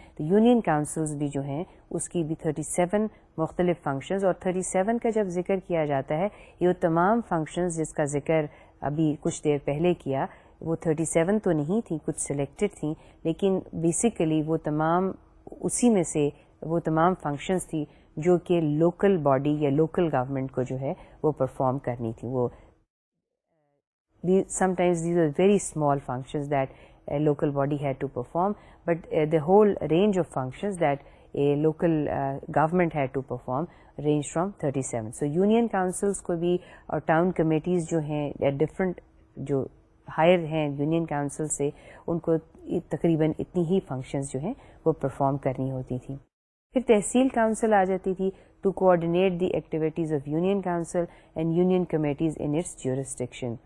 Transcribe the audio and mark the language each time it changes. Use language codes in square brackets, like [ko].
[ur] تو union councils بھی جو ہیں اس کی بھی 37 مختلف فنکشنز، اور 37 کا جب ذکر کیا جاتا ہے یہ تمام فنکشنز جس کا ذکر ابھی کچھ دیر پہلے کیا وہ 37 تو نہیں تھیں، کچھ سلیکٹڈ تھیں، لیکن بیسیکلی وہ تمام اسی میں سے وہ تمام فنکشنز تھی جو کہ لوکل باڈی یا لوکل گورنمنٹ کو جو ہے وہ پرفارم کرنی تھی. [en] وہ sometimes these are very small functions that a local body had to perform, but the whole range of functions that a local government had to perform ranged from 37. [ur] So union councils کو بھی اور town committees جو ہیں different جو higher ہیں union council سے ان کو تقریباً اتنی ہی فنکشنز جو ہیں وہ پرفارم کرنی ہوتی تھیں. پھر تحصیل کاؤنسل آ جاتی تھی [en] To coordinate the activities of union council and union committees in its jurisdiction.